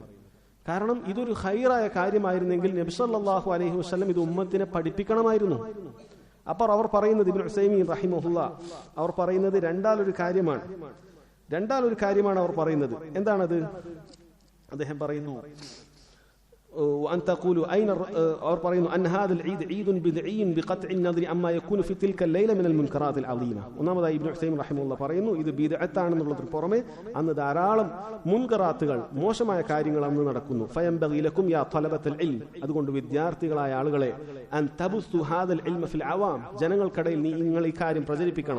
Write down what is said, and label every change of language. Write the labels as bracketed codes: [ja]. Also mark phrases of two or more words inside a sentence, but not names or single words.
[ml] കാരണം ഇതൊരു ഖൈറായ കാര്യമായിരുന്നെങ്കിൽ നബി [ar] صلى الله عليه وسلم [ml] ഇത് ഉമ്മത്തിനെ പഠിപ്പിക്കണമായിരുന്നു. അപ്പോൾ അവർ പറയുന്നത്, ഇബ്നു ഉസൈമീൻ റഹിമഹുല്ലാ അവർ പറയുന്നത് രണ്ടാലൊരു കാര്യമാണ് അവർ പറയുന്നത്. എന്താണത്? അദ്ദേഹം പറയുന്നു, [ar] وأن تقولوا أين أن هذا العيد عيد بدعي بقطع النظر عما يكون في تلك الليلة من المنكرات العظيمة. [ml] ഒന്നാമതായി ഇബ്നു ഉസൈമീൻ റഹിമഹുല്ലാ പറയുന്നു, ഇത് ബിദ്അത്താണെന്നുള്ളതിന് പുറമെ അന്ന് ധാരാളം മുൻകറാത്തുകൾ, മോശമായ കാര്യങ്ങൾ അന്ന് നടക്കുന്നു. [ar] فينبغي لكم يا طلبة العلم, [ml] അതുകൊണ്ട് വിദ്യാർത്ഥികളായ ആളുകളെ, [ar] أن تبثوا هذا العلم في العوام, [ml] ജനങ്ങൾക്കിടയിൽ നിങ്ങൾ ഈ കാര്യം പ്രചരിപ്പിക്കണം.